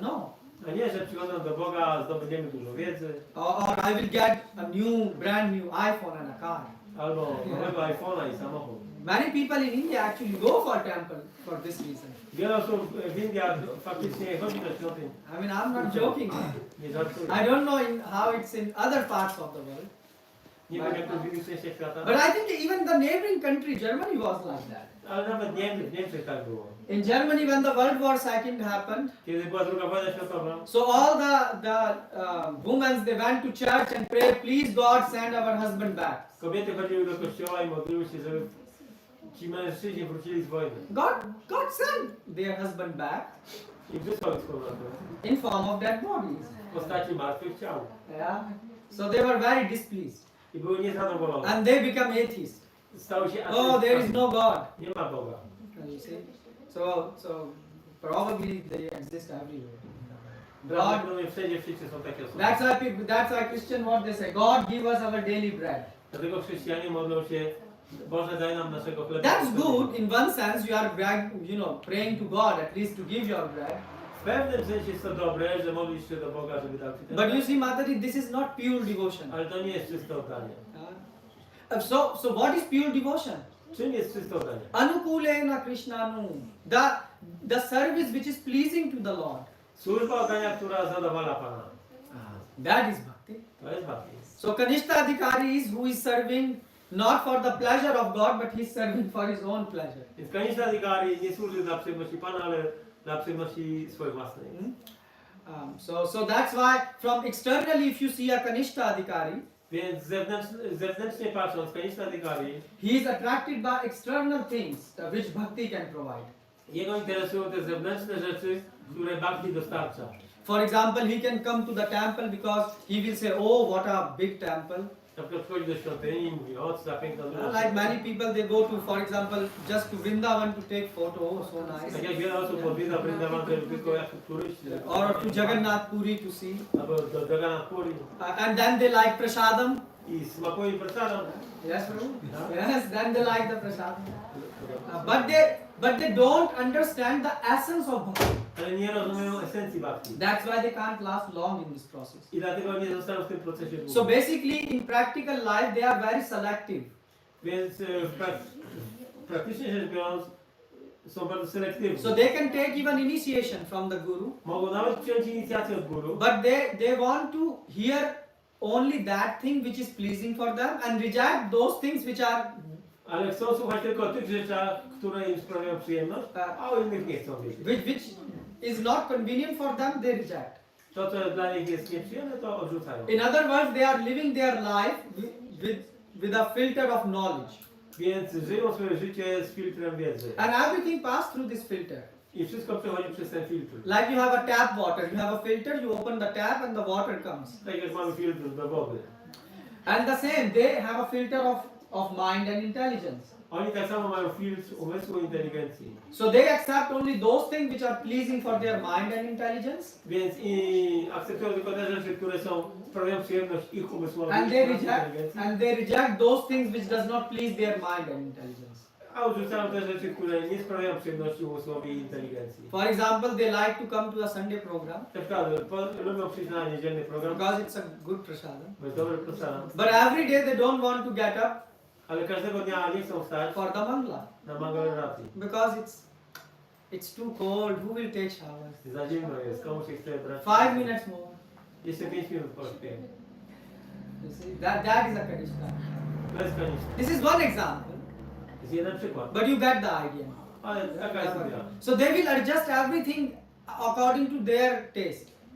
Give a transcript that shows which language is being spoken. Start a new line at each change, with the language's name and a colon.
English: No.
Polish: A nie, że przychodząc do Boga zdobędziemy dużo wiedzy,
English: Or I will get a brand new iPhone and a car.
Polish: albo nowego iPhone'a i samochód.
English: Many people in India actually go for temple for this reason.
Polish: Wiele osób w Indiach faktycznie chodzi do świątyń.
English: I mean, I'm not joking.
Polish: Nie żartuję.
English: I don't know how it's in other parts of the world.
Polish: Nie wiem jak to w innych częściach świata.
English: But I think even the neighboring country, Germany, was like that.
Polish: Ale nawet w Niemczech tak było.
English: In Germany, when the World War II happened,
Polish: Kiedy była II wojna światowa,
English: so all the women, they went to church and prayed, please God send our husband back.
Polish: kobiety chodziły do kościoła i modliły się, żeby ci mężczyźni wrócili z wojny.
English: God sent their husband back
Polish: I wysłał ich z powrotem
English: in form of dead bodies.
Polish: w postaci martwych ciał.
English: Yeah. So they were very displeased.
Polish: I były niezadowolone.
English: And they become atheists.
Polish: Stały się
English: Oh, there is no God.
Polish: Nie ma Boga.
English: You see? So probably they exist everywhere. God,
Polish: Prawdopodobnie wszędzie w świecie są takie osoby.
English: that's why Christian what they say. God give us our daily bread.
Polish: Dlatego chrześcijanie modlą się, Boże daj nam naszego chleba.
English: That's good in one sense. You are praying to God at least to give your bread.
Polish: W pewnym sensie jest to dobre, że modlisz się do Boga, żeby dał ci ten
English: But you
Polish: chleb.
English: see, Mataji, this is not pure devotion.
Polish: Ale to nie jest czyste oddanie.
English: So what is pure devotion?
Polish: Czym jest czyste oddanie?
Sanskrit: Anukulena Krishnanu.
English: The service which is pleasing to the Lord.
Polish: Służba oddania, która zadowala Pana.
English: That is bhakti.
Polish: To jest bhakti.
English: So Kanishta Adhikari is who is serving not for the pleasure of God, but he is serving for his own pleasure.
Polish: Więc Kanishta Adhikari nie służy dla przyjemności Pana, ale dla przyjemności swojej własnej.
English: So that's why from externally, if you see a Kanishta Adhikari,
Polish: Więc zewnętrznie patrząc, Kanishta Adhikari,
English: he is attracted by external things which bhakti can provide.
Polish: jego interesują te zewnętrzne rzeczy, które bhakti dostarcza.
English: For example, he can come to the temple because he will say, oh, what a big temple.
Polish: Na przykład przychodzi do świątyni i mówi, o co za piękna duża.
English: Like many people, they go to, for example, just to Vrindavan to take photo, oh, so
Polish: Tak
English: nice.
Polish: jak wiele osób odwiedza Vrindavan tylko jako turyści.
English: Or to Jagannath Puri to see.
Polish: Albo do Jagannath Puri.
English: And then they like prasadam.
Polish: I smakuje prasadam.
English: Yes, Prabhu. Yes, then they like the prasadam. But they don't understand the essence of bhakti.
Polish: Ale nie rozumieją esencji bhakti.
English: That's why they can't last long in this process.
Polish: I dlatego nie zostaną w tym procesie długo.
English: So basically, in practical life, they are very selective.
Polish: Więc praktycznie rzecz biorąc, są bardzo selektywni.
English: So they can take even initiation from the guru,
Polish: Mogą nawet przyjąć inicjację od guru,
English: but they want to hear only that thing which is pleasing for them and reject those things which are
Polish: ale chcą słuchać tylko o tych rzeczach, które im sprawiają przyjemność, a o innych nie chcą wiedzieć.
English: which is not convenient for them. They reject.
Polish: To, co dla nich jest nieprzyjemne, to odrzucają.
English: In other words, they are living their life with a filter of knowledge,
Polish: Więc żyją swoje życie z filtrem wiedzy.
English: and everything passes through this filter.
Polish: I wszystko przechodzi przez ten filtr.
English: Like you have a tap water, you have a filter, you open the tap and the water comes.
Polish: Tak jak mamy filtr do wody.
English: And the same, they have a filter of mind and intelligence.
Polish: Oni tak samo mają filtr umysłu i inteligencji.
English: So they accept only those things which are pleasing for their mind and intelligence,
Polish: Więc i akceptują tylko te rzeczy, które sprawiają przyjemność ich umysłowi
English: and
Polish: i
English: they
Polish: inteligencji.
English: reject those things which does not please their mind and intelligence.
Polish: A odrzucają te rzeczy, które nie sprawiają przyjemności umysłowi i inteligencji.
English: For example, they like to come to a Sunday program
Polish: Na przykład lubią przyjść na niedzielny program,
English: because it's a good prasadam.
Polish: bo jest dobry prosadam.
English: But every day they don't want to get up
Polish: Ale każdego dnia nie chcą wstać
English: for the mangla
Polish: na mangalaratii.
English: because it's too cold. Who will take showers?
Polish: Za zimno jest, komu się chce brać.
English: 5 minutes more.
Polish: Jeszcze 5 minut pośpię.
English: You see, that is a Kanishta.
Polish: Bez konieczności.
English: This is one example,
Polish: Jest jeden przykład.
English: but you get the idea.
Polish: Ale taka jest idea.
English: So they will adjust everything according to their taste.